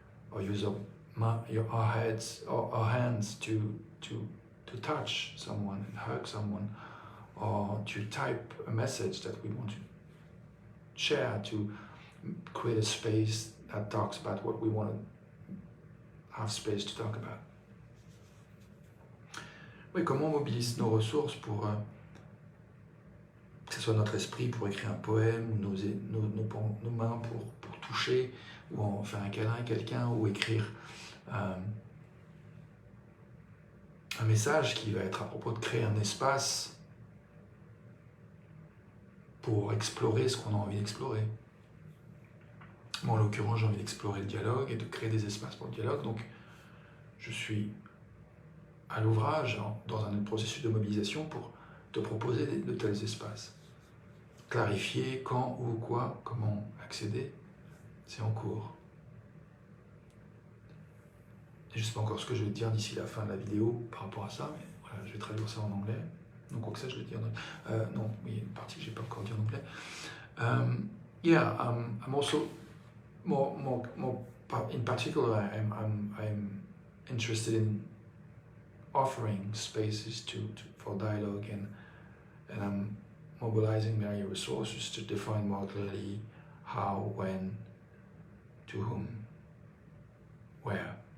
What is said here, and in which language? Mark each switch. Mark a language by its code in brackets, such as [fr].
[en] Or use our hands to touch someone and hug someone, or to type a message that we want to share, to create a space that talks about what we want to have space to talk about. [fr] Oui, comment on mobilise nos ressources pour que ce soit notre esprit pour écrire un poème, ou nos mains pour toucher, ou en faire un câlin à quelqu'un, ou écrire un message qui va être à propos de créer un espace pour explorer ce qu'on a envie d'explorer. Moi, en l'occurrence, j'ai envie d'explorer le dialogue et de créer des espaces pour le dialogue, donc je suis à l'ouvrage, dans un processus de mobilisation pour te proposer de tels espaces. Clarifier quand, où, quoi, comment accéder, c'est en cours. Et je ne sais pas encore ce que je vais te dire d'ici la fin de la vidéo par rapport à ça, mais voilà, je vais traduire ça en anglais. Donc, quoi que ça, je vais te dire en anglais. Non, oui, il y a une partie que je n'ai pas encore dit en anglais. [en] I'm also more in particular, I'm interested in offering spaces for dialogue, and I'm mobilizing my resources to define more clearly how, when, to whom, where.